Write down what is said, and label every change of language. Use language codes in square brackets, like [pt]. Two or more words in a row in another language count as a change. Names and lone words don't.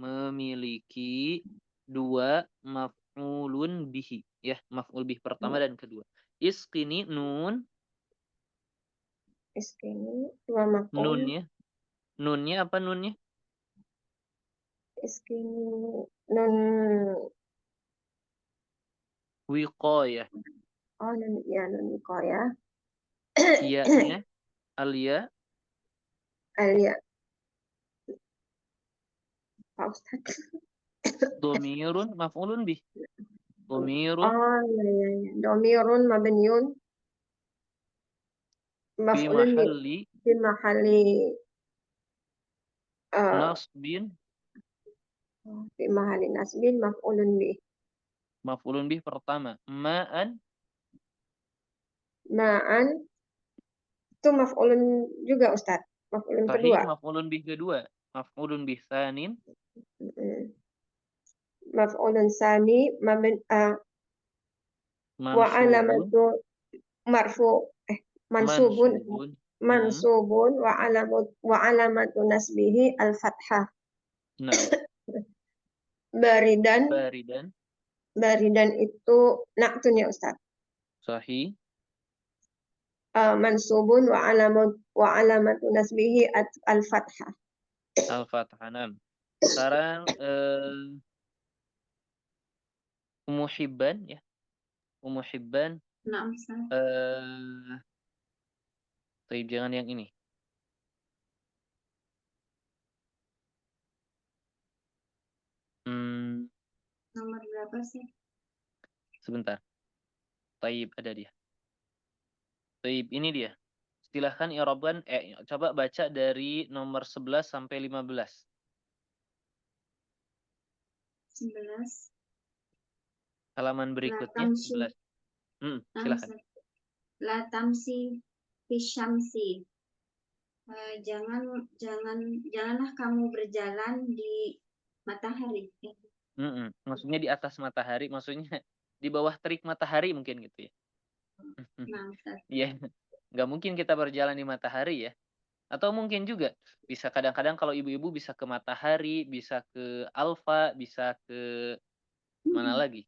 [ar] مفعول به [id] ya, [ar] مفعول به [id] pertama dan kedua. [ar] أسكني نون. أسكني dua مفعول. [id] Nunnya apa nunnya? [ar] أسكني نون wiqayah. نون الوقاية. [id] Iya-nya alia. Alia. Pak Ustaz. [ar] ضمير مفعول به. ضمير. Oh, iya. ضمير مبني. مفعول في محل nasbin. في محل نصب مفعول به. مفعول به pertama. Ma'an [id] itu maf'ulun juga Ustaz. Maf'ulun kedua. [ar] مفعول به kedua. مفعول به ثان. مفعول ثاني و Mansubun. علامة منصوب Mansubun. منصوب وعلامة نصبه الفتحة. [id] Nah, [ar] Baridan baridan. [id] itu na'tun ya Ustaz. [ar] Sahih. منصوب وعلامة نصبه الفتحة. Al-Fatihah. Nah. [id] Sekarang Ummu Hibban ya. Ummu Hibban. Nah, Ustaz. Tapi jangan yang ini. Nomor berapa sih? Sebentar. Taib ada dia. Taib ini dia. Silahkan i'rabkan coba baca dari nomor 11 sampai 15. 11. Halaman berikutnya 11. Silahkan. [ar] لا تمش في الشمس. [id] Janganlah kamu berjalan di matahari. Maksudnya di atas matahari, maksudnya di bawah terik matahari mungkin gitu ya. Nah, Ustaz. Iya. Nggak mungkin kita berjalan di matahari ya. Atau mungkin juga bisa kadang-kadang kalau ibu-ibu bisa ke matahari, bisa ke Alfa, bisa ke mana lagi?